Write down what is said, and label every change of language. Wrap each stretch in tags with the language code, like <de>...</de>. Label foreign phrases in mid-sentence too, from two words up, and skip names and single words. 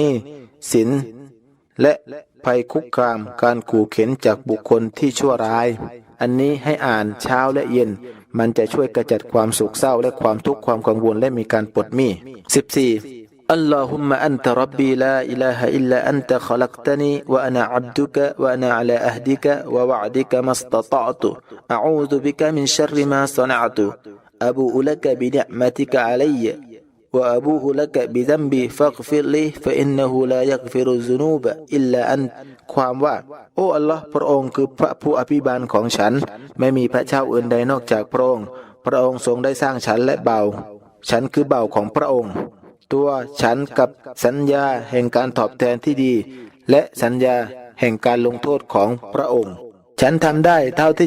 <th>นี้สินและภัยคุกคามการขู่เข็นจากบุคคลที่ชั่วร้ายอันนี้ให้อ่านเช้าและเย็นมันจะช่วยกระจัดความโศกเศร้าและความทุกข์ความกังวลและมีการปลดหนี้14</th> <ar>اللهم أنت ربي لا إله إلا أنت خلقتني وأنا عبدك وأنا على عهدك ووعدك ما استطعت أعوذ بك من شر ما صنعت أبوء لك بنعمتك علي وأبوه لك بذنبي فاغفر لي فإنه لا يغفر الذنوب إلا أنت</ar> <th>ความว่าโอ้อัลลอ ฮ์พระองค์คือพระผู้อภิบาลของฉันไม่มีพระเจ้าอื่นใดนอกจากพระองค์พระองค์ทรงได้สร้างฉันและเบาฉันคือเบาของพระองค์ ตัวฉันกับสัญญาแห่งการตอบแทนที่ดีและสัญญาแห่งการลงโทษของพระองค์ฉันทำได้เท่าที่</th>